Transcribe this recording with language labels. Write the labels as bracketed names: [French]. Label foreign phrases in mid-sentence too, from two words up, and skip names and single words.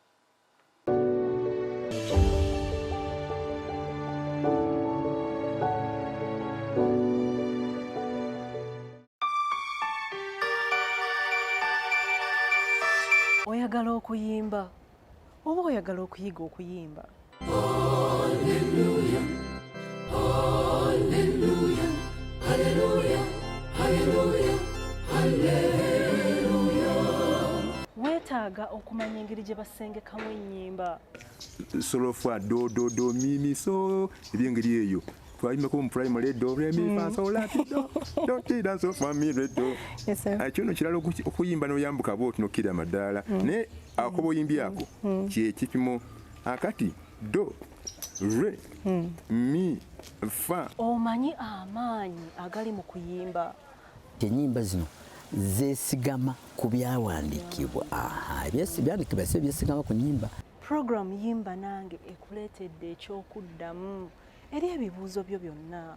[Ganda] Oyagala okuyimba oba oyagala okuyiga okuyimba? Weetaaga okumanya engeri gye basengekamu ennyimba. Solofwa do do do mi mi so ebyengeri eyo twayimako mu primary do re mi fa so la do do ti da so fa mi re do. Kino kirala okuyimba n'oyambuka bw'oti n'okkira amadaala naye akoba oyimbi ako kye kipimo akati do re mi fa. Omanyi amaanyi agali mu kuyimba. Ennyimba zino zeesigama ku byawandiikibwa. Ebyandikibwa si byesigama ku nnyimba. Program Yimba Nange ekuleetedde ekyokuddamu eri ebibuuzo byo byonna.